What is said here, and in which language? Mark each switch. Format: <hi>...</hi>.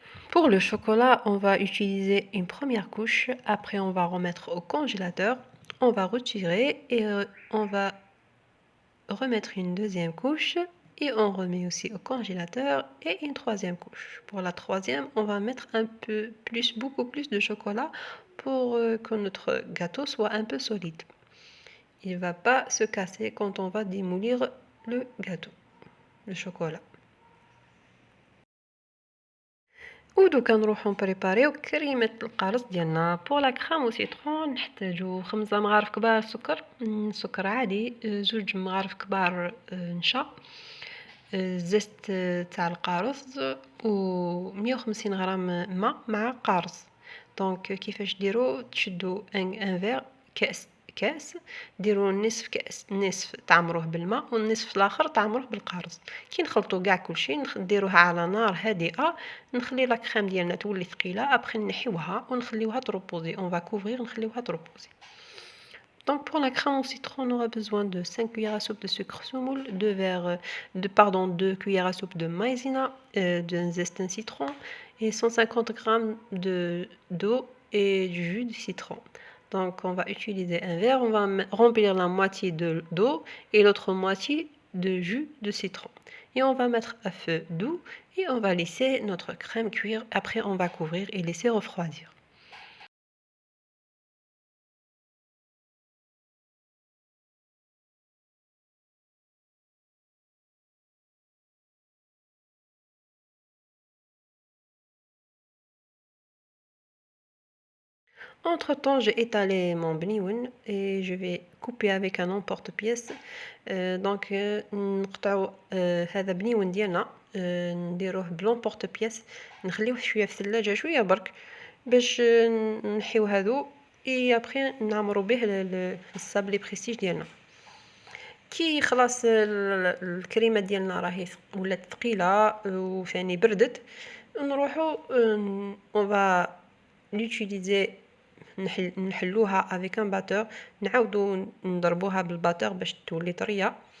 <fr>Pour le chocolat, on va utiliser une première couche, après on va remettre au congélateur, on va retirer et on va remettre une deuxième couche et on remet aussi au congélateur et une troisième couche. Pour la troisième, on va mettre un peu plus, beaucoup plus de chocolat pour que notre gâteau soit un peu solide. Il ne va pas se casser quand on va démolir le gâteau, le chocolat.</fr> <ar>ودوكا نروحو نبريباريو كريمه القرص ديالنا. بور لا كريم و سيترون نحتاجو 5 مغارف كبار سكر عادي، 2 مغارف كبار نشا، زيت تاع القارص، و 150 غرام ماء مع قارص. دونك كيفاش ديرو؟ تشدو ان فير كاس ديروا نصف كاس، نصف تعمروه بالماء والنصف الاخر تعمروه بالقارص. كي نخلطوا كاع كلشي نديروها على نار هادئه، نخلي لا كريم ديالنا تولي ثقيله، ابخي نحيوها ونخليوها تروبوزي،</ar> <fr>اون فا كوفرير</fr> <ar>نخليوها تروبوزي.</ar> <fr>Donc pour la crème au citron, on aura besoin de 5 cuillères à soupe de sucre semoule, 2 cuillères à soupe de maïzena, d'un zeste citron et 150 g d'eau et du jus de citron. Donc on va utiliser un verre, on va remplir la moitié d'eau et l'autre moitié de jus de citron. Et on va mettre à feu doux et on va laisser notre crème cuire. Après on va couvrir et laisser refroidir. Entre temps, j'ai étalé mon bnioun et je vais couper avec un emporte-pièce.</fr> <ar>Donc نقطعوا هذا بنيون ديالنا، نديروه بلومبورت-بياس، نخليوه شويه في الثلاجه شويه برك باش نحيو هذو اي ابري نعمرو به الصابلي بريستيج ديالنا. كي خلاص الكريمه ديالنا راهي ولات ثقيله وثاني بردت، نروحو</ar> <fr>اون فا لوتيليزي</fr> <ar>نحلوها افيك ان باتور، نعاودو نضربوها بالباتور باش تولي طريه.</ar>